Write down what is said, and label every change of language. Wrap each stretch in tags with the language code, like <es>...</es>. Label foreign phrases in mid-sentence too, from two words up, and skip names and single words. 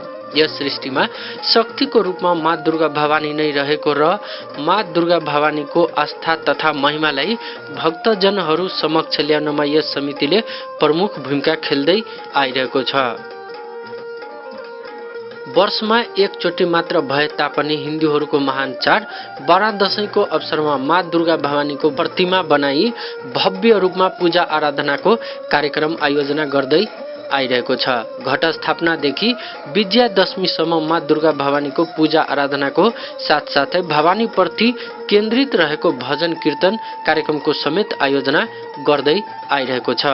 <ne>यस सृष्टिमा शक्तिको रूपमा माँ दुर्गा भवानी नै रहेको र माँ दुर्गा भवानीको आस्था तथा महिमालाई भक्तजनहरू समक्ष ल्याउनमा यस समितिले प्रमुख भूमिका खेल्दै आइरहेको छ। वर्षमा एकचोटि मात्र भए तापनि हिन्दूहरूको महान चाड बडा दशैंको अवसरमा माँ दुर्गा भवानीको प्रतिमा बनाई भव्य रूपमा पूजा आराधनाको कार्यक्रम आयोजना गर्दै आइरहेको छ। घट स्थापनादेखि विजया दशमीसम्म माँ दुर्गा भवानीको पूजा आराधनाको साथसाथै भवानीप्रति केन्द्रित रहेको भजन कीर्तन कार्यक्रमको समेत आयोजना गर्दै आइरहेको छ।</ne>